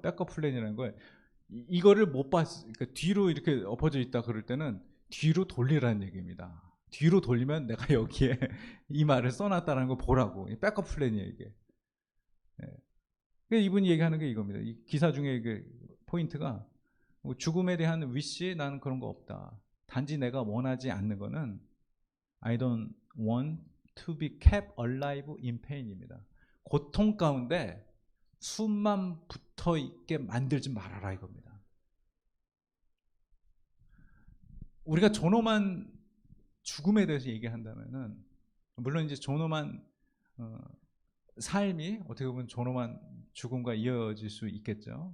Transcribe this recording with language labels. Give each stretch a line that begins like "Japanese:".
Korean: 백업 플랜이라는 걸, 이거를 못 봤어. 그러니까 뒤로 이렇게 엎어져 있다 그럴 때는 뒤로 돌리라는 얘기입니다. 뒤로 돌리면 내가 여기에 이 말을 써놨다는 걸 보라고. 백업 플랜이에요 이게. 네. 이분이 얘기하는 게 이겁니다. 이 기사 중에 그 포인트가 죽음에 대한 위시, 나는 그런 거 없다. 단지 내가 원하지 않는 거는
English: I don't want to be kept alive in pain
Korean: 입니다. 고통 가운데 숨만 붙어 있게 만들지 말아라 이겁니다. 우리가 존엄한 죽음에 대해서 얘기한다면은, 물론 이제 존엄한 삶이 어떻게 보면 존엄한 죽음과 이어질 수 있겠죠.